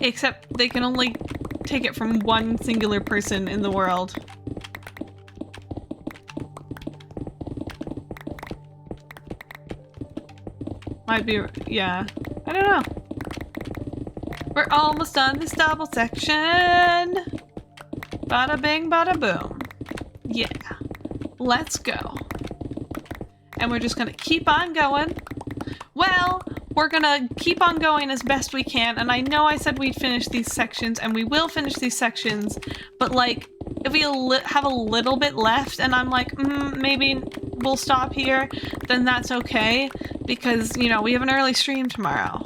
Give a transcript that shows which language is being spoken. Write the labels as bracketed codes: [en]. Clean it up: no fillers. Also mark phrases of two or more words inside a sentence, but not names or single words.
[en] Except they can only take it from one singular person in the world. Might be, yeah. I don't know. We're almost done this double section. Bada bing, bada boom. Yeah. Let's go. And we're just gonna keep on going. Well, we're gonna keep on going as best we can, and I know I said we'd finish these sections, and we will finish these sections, but like, if we have a little bit left, and I'm like, maybe we'll stop here, then that's okay, because, you know, we have an early stream tomorrow.